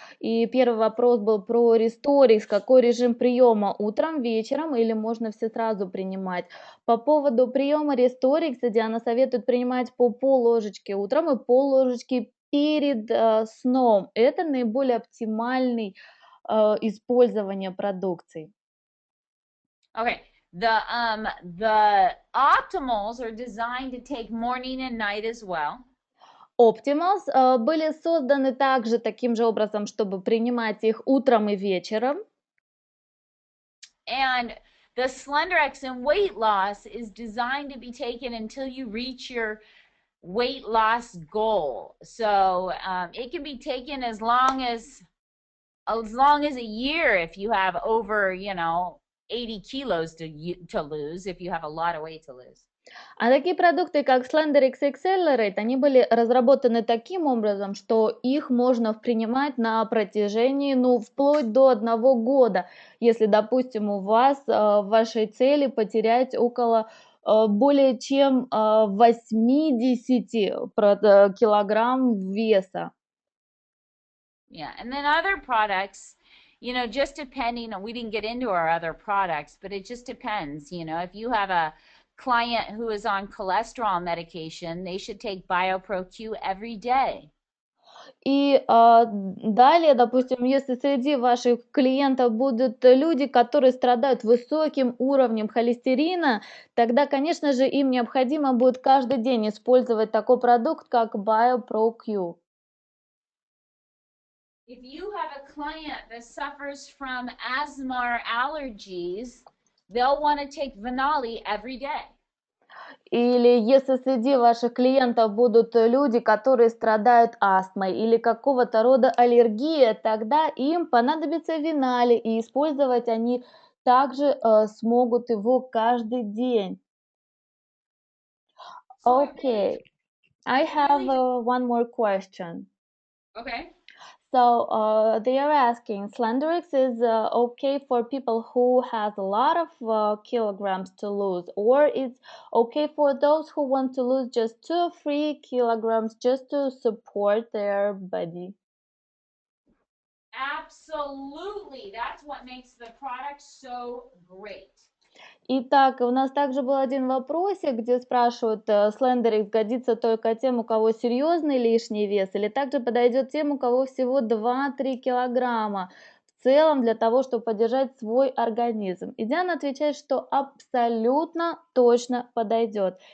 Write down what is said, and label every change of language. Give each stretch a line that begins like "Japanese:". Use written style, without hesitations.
Russian: И первый вопрос был про Restoriix, какой режим приема, утром, вечером или можно все сразу принимать? По поводу приема Restoriix Диана советует принимать по пол-ложечки утром и пол-ложечки перед сном. Это наиболее оптимальный использование продукции.
English: Okay. The Optimals are designed to take morning and night as well.
Russian: Optimals были созданы также таким же образом, чтобы принимать их утром и вечером.
English: And the Slenderiix in weight loss is designed to be taken until you reach your weight loss goal. So it can be taken as long as a year if you have over, 80 kilos to lose, if you have a lot of weight to lose.
Russian: А такие продукты, как Slenderiix и Accelerate, они были разработаны таким образом, что их можно принимать на протяжении, вплоть до 1 года. Если, допустим, у вас в вашей цели потерять около более чем 80 килограмм веса.
English: Yeah, and then other products, just depending on, we didn't get into our other products, but it just depends. If you have a client who is on cholesterol medication, they should take BioPro-Q every day.
Russian: И далее, допустим, если среди ваших клиентов будут люди, которые страдают высоким уровнем холестерина, тогда, конечно же, им необходимо будет каждый день использовать такой продукт, как BioPro-Q.
English: If you have a client that suffers from asthma or allergies, they'll want to take Venali every day.
Russian: Или если среди ваших клиентов будут люди, которые страдают астмой или какого-то рода аллергией, тогда им понадобится Venali, и использовать они также смогут его каждый день.
English: Okay, I have one more question. Okay. So they are asking, Slenderiix is okay for people who has a lot of kilograms to lose, or it's okay for those who want to lose just 2 or 3 kilograms just to support their body? Absolutely. That's what makes the product so great.
Russian: Итак, у нас также был один вопросик, где спрашивают, Slenderiix годится только тем, у кого серьезный лишний вес, или также подойдет тем, у кого всего 2-3 килограмма в целом для того, чтобы поддержать свой организм. И Диана отвечает, что абсолютно точно подойдет.